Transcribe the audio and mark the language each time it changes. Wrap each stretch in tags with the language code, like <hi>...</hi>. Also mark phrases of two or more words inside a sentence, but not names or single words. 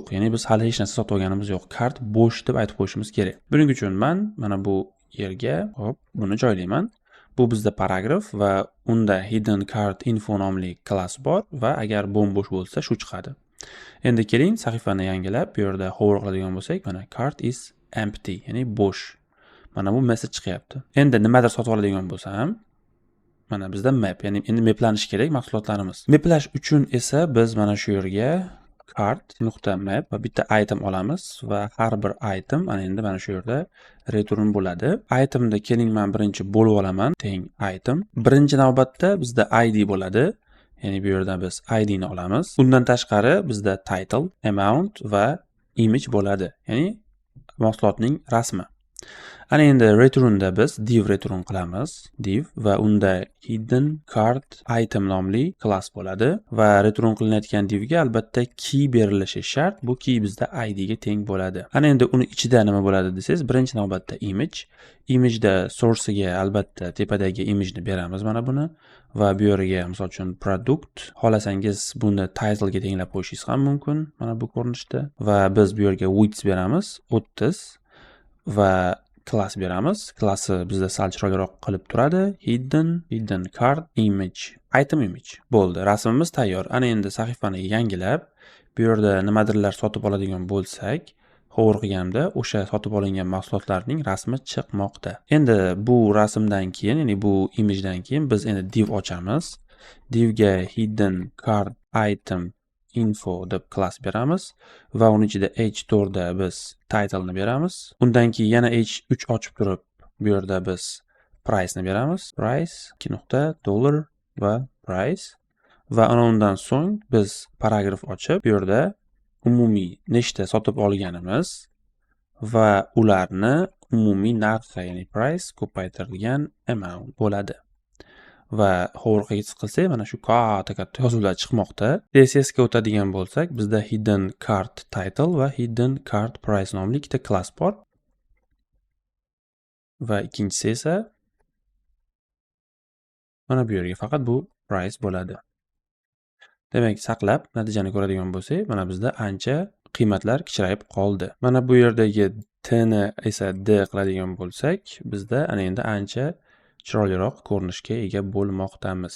<uz>Ya'ni biz hali hech narsa sotib olganimiz yo'q. Kart bo'sh deb aytib qo'yishimiz kerak. Buning uchun men mana bu yerga buni joylayman. Bu bizda paragraf va unda</uz> <en>hidden card info</en> <uz>nomli klass bor va agar bo'sh bo'lsa shu chiqadi. Endi keling sahifani yangilab, bu yerda hover qiladigan bo'lsak, mana</uz> <en>card is empty,</en> <uz>ya'ni bo'sh. Mana bu message chiqyapti. Endi nimadir sotib oladigan bo'lsam, mana bizda map, ya'ni endi maplanish kerak mahsulotlarimiz. Maplash uchun esa biz mana shu yerga cart.map va bitta item olamiz va har bir item ana endi mana shu yerda return bo'ladi. Itemda keling men birinchi bo'lib olaman, teng item. Birinchi navbatda bizda ID bo'ladi. Ya'ni bu yerda biz ID ni olamiz. Undan tashqari bizda title, amount va image bo'ladi. Ya'ni mahsulotning rasmi. Ana endi returnda biz div return qilamiz. Div va unda</uz> <en>hidden card item</en> <uz>nomli klass bo'ladi va return qilinayotgan divga albatta key berilishi shart. Bu key bizda ID ga teng bo'ladi. Ana endi uni ichida nima bo'ladi desangiz, birinchi navbatda image. Imageda source'iga albatta tepadagi imageni beramiz mana buni va bu yerga misol uchun product, xolasangiz buni title ga tenglab qo'yishingiz ham mumkin mana bu ko'rinishda va biz bu yerga width beramiz 30 va class beramiz. Klassi bizda sal chiroyliroq qilib turadi.</uz> <en>Hidden card image, item image.</en> <uz>Bo'ldi, rasmimiz tayyor. Ana endi sahifani yangilab, bu yerda nimadirlar sotib oladigan bo'lsak, hover qilganimda o'sha sotib olingan mahsulotlarning rasmi chiqmoqda. Endi bu rasmdan keyin, ya'ni bu imagedan keyin biz endi div ochamiz. Divga</uz> <en>hidden card item info</en> <uz>deb klass beramiz va uni ichida h4 da biz title ni beramiz. Undan keyin yana h3 ochib turib, bu yerda biz price ni beramiz. Price $2 va price va ana undan so'ng biz paragraf ochib, bu yerda umumiy nechta sotib olganimiz va ularni umumiy narxi, ya'ni price ko'paytirilgan amount bo'ladi. Va hoverga qilsak, mana shu katta yozuvlar chiqmoqda. CSS ga o'tadigan bo'lsak, bizda</uz> <en>hidden card title</en> <uz>va</uz> <en>hidden card price</en> <uz>nomli ikkita klass bor. Va ikkinchisi esa mana bu yerga faqat bu price bo'ladi. Demak, saqlab natijani ko'radigan bo'lsak, mana bizda ancha qiymatlar kichrayib qoldi. Mana bu yerdagi t ni esa d qiladigan bo'lsak, bizda ana endi ancha chiroyliroq ko'rinishga ega bo'lmoqdamiz.</uz>